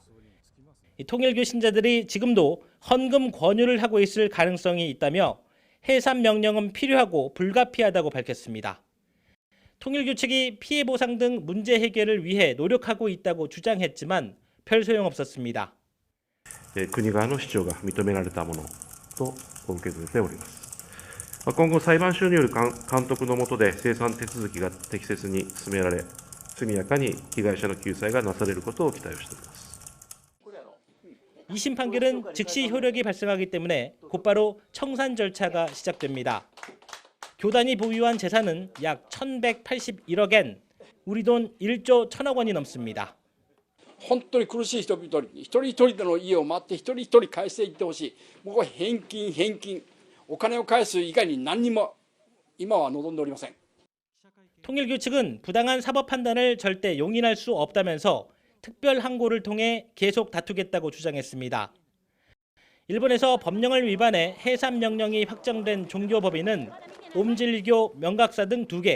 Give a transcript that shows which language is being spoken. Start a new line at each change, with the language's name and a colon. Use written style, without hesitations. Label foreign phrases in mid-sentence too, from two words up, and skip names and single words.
Korean: 통일교 신자들이 지금도 헌금 권유를 하고 있을 가능성이 있다며 해산 명령은 필요하고 불가피하다고 밝혔습니다. 통일교 측이 피해 보상 등 문제 해결을 위해 노력하고 있다고 주장했지만 별 소용없었습니다.
Japanese: 国側の主張が認められたものと受け止めております。今後、裁判所による監督の下で清算手続きが適切に進められ、速やかに被害者の救済がなされることを期待をしております。
Korean: 2심 판결은 즉시 효력이 발생하기 때문에 곧바로 청산 절차가 시작됩니다. 교단이 보유한 재산은 약 1,181억 엔, 우리 돈 1조 1,000억 원이 넘습니다.
Japanese: 本当に苦しい人々に一人一人の家を待って一人一人返していってほしい。もう返金、お金を返す以外に何にも今は望んでおりません。
Korean: 통일교 측은 부당한 사법 판단을 절대 용인할 수 없다면서 특별 항고를 통해 계속 다투겠다고 주장했습니다. 일본에서 법령을 위반해 해산 명령이 확정된 종교법인은 옴질교, 명각사 등 2개.